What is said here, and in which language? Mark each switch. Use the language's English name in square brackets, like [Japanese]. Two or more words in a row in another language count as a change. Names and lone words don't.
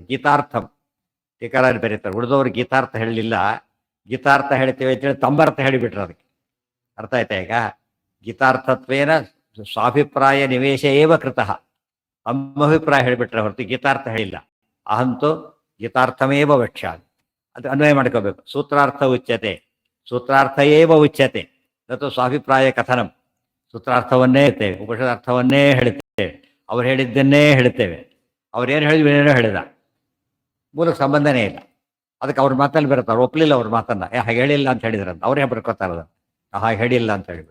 [Kannada] ಗೀತಾರ್ಥಂ ಟೀಕಾರಲ್ಲಿ ಬರೀತಾರೆ, ಉಳಿದವ್ರು ಗೀತಾರ್ಥ ಹೇಳಲಿಲ್ಲ, ಗೀತಾರ್ಥ ಹೇಳ್ತೇವೆ ಅಂತೇಳಿ ತಮ್ಮರ್ಥ ಹೇಳಿಬಿಟ್ರು. ಅದಕ್ಕೆ ಅರ್ಥ ಆಯ್ತಾ ಈಗ. [Sanskrit] ಗೀತಾರ್ಥತ್ವೇನ ಸ್ವಾಭಿಪ್ರಾಯ ನಿವೇಶ ಏವ ಕೃತಃ, [Kannada] ಅಭಿಪ್ರಾಯ ಹೇಳಿಬಿಟ್ರೆ ಹೊರತು ಗೀತಾರ್ಥ ಹೇಳಿಲ್ಲ. [Sanskrit] ಅಹಂತು ಗೀತಾರ್ಥಮೇವ ವಕ್ಷ್ಯಾಮಿ [Kannada] ಅದು ಅನ್ವಯ ಮಾಡ್ಕೋಬೇಕು. [Sanskrit] ಸೂತ್ರಾರ್ಥ ಉಚ್ಯತೆ, ಸೂತ್ರಾರ್ಥ ಏವ ಉಚ್ಯತೆ ಅಥವಾ ಸ್ವಾಭಿಪ್ರಾಯ ಕಥನಂ. [Kannada] ಸೂತ್ರಾರ್ಥವನ್ನೇ ಹೇಳ್ತೇವೆ, ಉಪನಿಷದಾರ್ಥವನ್ನೇ ಹೇಳ್ತೇವೆ, ಅವ್ರು ಹೇಳಿದ್ದನ್ನೇ ಹೇಳ್ತೇವೆ. ಅವ್ರೇನು ಹೇಳಿದ್ವಿ ಏನೇನೋ ಹೇಳಿದ, ಮೂಲಕ್ಕೆ ಸಂಬಂಧನೇ ಇಲ್ಲ. ಅದಕ್ಕೆ ಅವ್ರ ಮಾತಲ್ಲಿ ಬರುತ್ತಾರೆ, ಒಪ್ಪಲಿಲ್ಲ ಅವ್ರ ಮಾತನ್ನ, ಹಾಗೆ ಹೇಳಿಲ್ಲ ಅಂತ ಹೇಳಿದ್ರಂತ ಅವರೇ ಬರ್ಕೋತಾರದ, ಹಾಗೆ ಹೇಳಿಲ್ಲ ಅಂತ ಹೇಳಿಬಿಟ್ಟು.